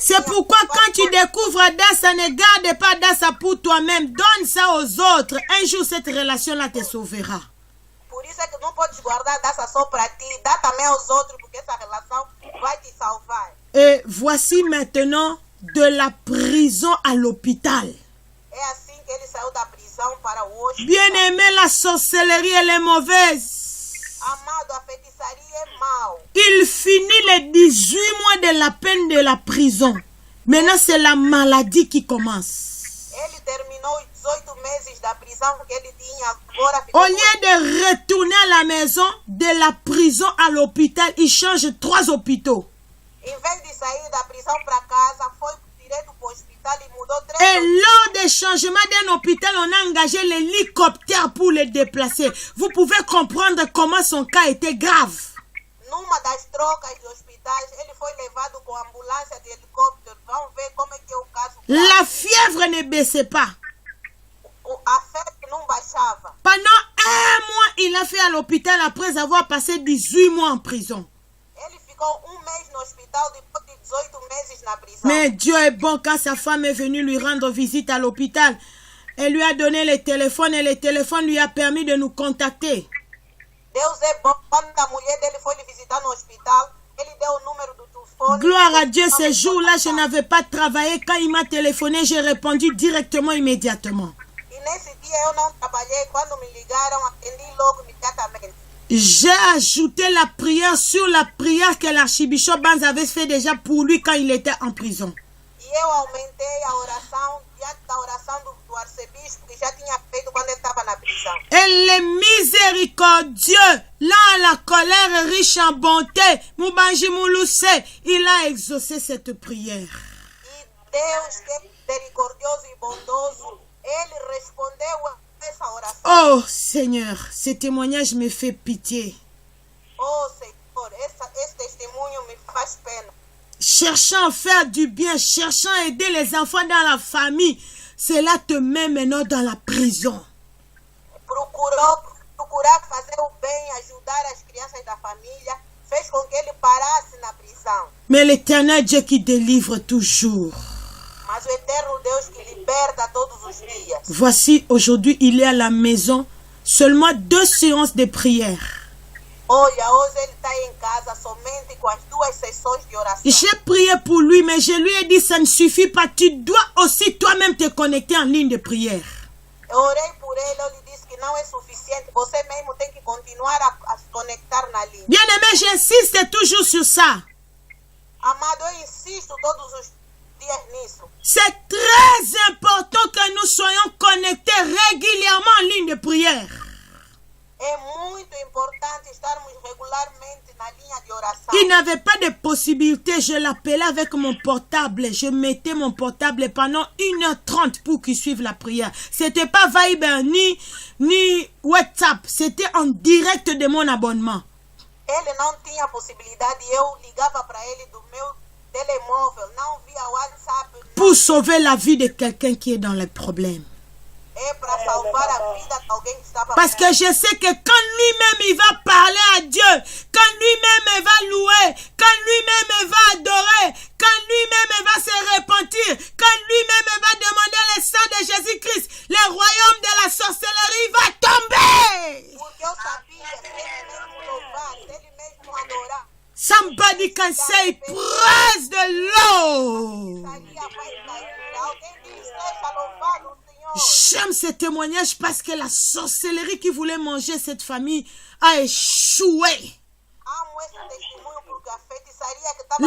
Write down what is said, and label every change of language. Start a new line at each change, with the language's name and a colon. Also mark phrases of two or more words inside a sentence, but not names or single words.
French: C'est pourquoi quand tu découvres Adassa, ne garde pas Adassa pour toi-même. Donne ça aux autres. Un jour, cette relation-là te sauvera.
Portuguese: Por isso é que não podes guardar dessa só para ti. Dá também aos outros porque essa relação vai te salvar.
French: Et voici maintenant de la prison à l'hôpital.
Portuguese: É assim que ele saiu da prisão para o hospital.
French: Bien-aimé, la sorcellerie, elle est mauvaise.
Portuguese: Amado, a feitiçaria é mal.
French: Il finit les 18 mois de la peine de la prison. Maintenant, c'est la maladie qui commence.
Portuguese: Ele terminou os 18 meses da prisão que ele tinha. Agora
French: Au lieu de retourner à la maison, de la prison à l'hôpital, il change 3 hôpitaux.
Portuguese: Em vez de sair da prisão para casa, foi direto para o hospital e mudou 3
French: Et lors des changements d'un hôpital, on a engagé l'hélicoptère pour le déplacer. Vous pouvez comprendre comment son cas était grave.
Portuguese: Numa das trocas de hospitais, ele foi levado com ambulância de helicóptero. Vamos ver como é que é o caso.
French: La fièvre ne baissait pas.
Portuguese: A febre não baixava.
French: Pendant 1 mois, il a fait à l'hôpital après avoir passé 18 mois en prison.
Portuguese: Ele ficou 1 mês no hospital depois de 18 meses na prisão.
French: Mais Dieu est bon quand sa femme est venue lui rendre visite à l'hôpital. Elle lui a donné le téléphone et le téléphone lui a permis de nous contacter.
Portuguese: Deus é bom. Quando a mulher dele foi lhe visitar no hospital, ele deu o número do telefone.
French: Gloire à Dieu, ce jour-là, je n'avais pas travaillé. Quand il m'a téléphoné, j'ai répondu directement, immédiatement.
Portuguese: E nesse dia eu não trabalhei. Quando me ligaram, atendi logo imediatamente.
French: J'ai ajouté la prière sur la prière que l'archibishop Banz avait fait déjà pour lui quand il était en prison.
Portuguese: E eu aumentei a oração diante da oração do arcebispo que já tinha feito quando ele estava na prisão.
French: Elle est miséricordieux, lent à la colère, riche en bonté. Moubanji Moulouse, il a exaucé cette prière.
Portuguese: E Deus, que é misericordioso e bondoso, ele respondeu a essa oração.
French: Oh Seigneur, ce témoignage me fait pitié.
Portuguese: Oh Senhor, esse testemunho me faz pena.
French: Cherchant à faire du bien, cherchant à aider les enfants dans la famille, cela te met maintenant dans la prison.
Portuguese: Procurar fazer o bem, ajudar as crianças da família, fez com que ele parasse na prisão.
French: Mais l'Éternel Dieu qui délivre toujours.
Portuguese: Mas o eterno Deus que liberta todos os dias.
French: Voici, aujourd'hui, il est à la maison, seulement 2 séances de prière.
Portuguese: Olha, hoje ele está em casa somente com as 2 sessões de oração.
French: J'ai prié pour lui, mais je lui ai dit, ça ne suffit pas. Tu dois aussi toi-même te connecter en ligne de prière.
Portuguese: Eu orei por ele, eu lhe disse que não é suficiente. Você mesmo tem que continuar a se conectar na linha.
French: Bien aimé, j'insiste toujours sur ça.
Portuguese: Amado, eu insisto todos os dias nisso.
French: C'est très important que nous soyons connectés régulièrement en ligne de prière.
Portuguese: É muito importante estarmos regularmente na linha de oração.
French: Il n'avait pas de possibilité. Je l'appelais avec mon portable. Je mettais mon portable pendant 1h30 pour qu'il suive la prière. C'était pas Viber ni WhatsApp. C'était en direct de mon abonnement.
Portuguese: Ele não tinha possibilidade. Eu ligava para ele do meu telemóvel, não via WhatsApp.
French: Pour sauver la vie de quelqu'un qui est dans les problèmes.
Portuguese: É para salvar a vida de alguém que estava.
French: Parce que je sais que quand lui-même il va parler à Dieu, quand lui-même il va louer, quand lui-même il va adorer, quand lui-même il va se repentir, quand lui-même il va demander le sang de Jésus-Christ, le royaume de la sorcellerie va tomber.
Portuguese: Porque eu sabia que ele mesmo louvar, ele mesmo adorar.
English: Somebody can say, praise the Lord.
Portuguese: Alguém diz, seja louvado o Senhor.
French: J'aime ce témoignage parce que la sorcellerie qui voulait manger cette famille a échoué.
Portuguese: Amo esse testemunho porque a feitiçaria que estava.